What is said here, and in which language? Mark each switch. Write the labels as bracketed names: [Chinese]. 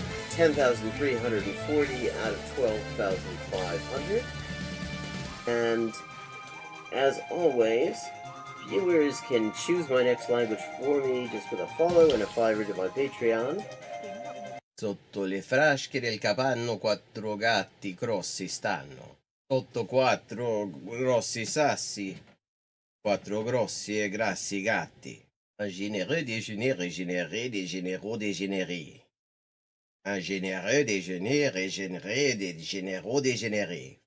[English] 10,340 out of 12,500. And as always, viewers can choose my next language for me just with a follow and a $5 to my Patreon. [Italian] Sotto le frasche del capanno 4 gatti grossi stanno. Sotto 4 grossi sassi, 4 grossi e grassi gatti. [French] Un généreux déjeuner régénéré, dégénéré. Un généreux déjeuner régénéré, dégénéré.